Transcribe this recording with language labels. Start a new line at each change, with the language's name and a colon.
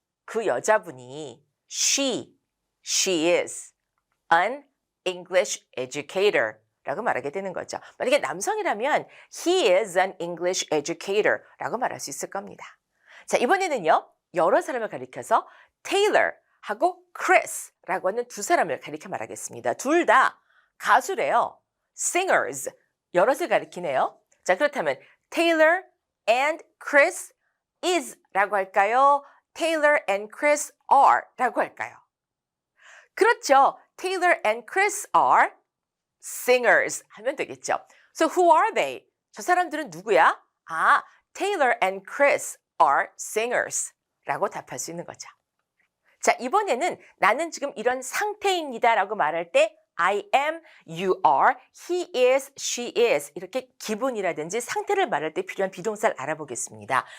Korean: 그 여자분이
English: she is an English educator
Korean: 라고 말하게 되는 거죠. 만약에 남성이라면
English: he is an English educator
Korean: 라고 말할 수 있을 겁니다. 자, 이번에는요. 여러 사람을 가리켜서 Taylor하고 Chris라고 하는 두 사람을 가리켜 말하겠습니다. 둘 다 가수래요. Singers. 여럿을 가리키네요. 자, 그렇다면
English: Taylor and Chris is
Korean: 라고 할까요?
English: Taylor and Chris are
Korean: 라고 할까요? 그렇죠.
English: Taylor and Chris are singers 하면 되겠죠. So who are they?
Korean: 저 사람들은 누구야?
English: 아, Taylor and Chris are singers
Korean: 라고 답할 수 있는 거죠. 자, 이번에는 나는 지금 이런 상태입니다 라고 말할 때
English: I am, you are, he is, she is
Korean: 이렇게 기분이라든지 상태를 말할 때 필요한 비동사를 알아보겠습니다.